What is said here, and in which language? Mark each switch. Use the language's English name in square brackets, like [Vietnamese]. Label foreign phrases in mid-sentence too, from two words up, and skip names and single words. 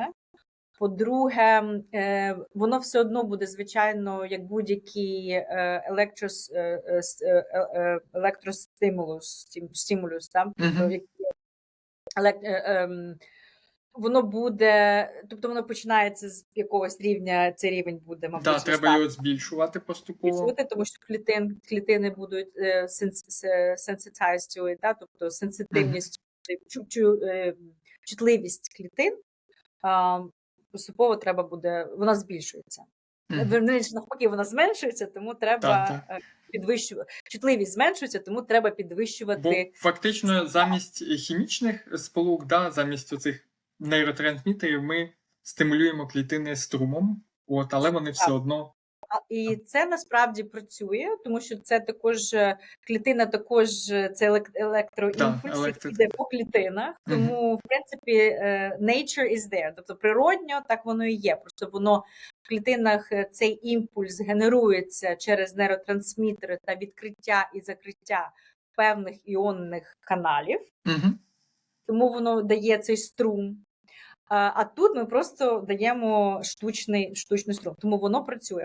[Ukrainian] По-друге, воно все одно буде, звичайно, як будь-який електростимулус, воно буде, тобто воно починається з якогось рівня, цей рівень буде, мабуть, так, треба його збільшувати поступово. Тому що клітини будуть [English] sensitized to it, [Ukrainian] тобто сенситивність, чутливість клітин, поступово треба буде, вона збільшується. Навпаки, вона зменшується, тому треба підвищувати. Чутливість зменшується, тому треба підвищувати. Бо фактично замість хімічних сполук, замість оцих нейротрансмітерів ми стимулюємо клітини струмом, але вони все одно. І це насправді працює, тому що це також клітина, це електроімпульс, який йде по клітинах. Тому, в принципі, [English] nature is there. [Ukrainian] Тобто природньо так воно і є. Просто воно в клітинах цей імпульс генерується через нейротрансмітери та відкриття і закриття певних іонних каналів. Тому воно дає цей струм. А тут ми просто даємо штучний струм, тому воно працює.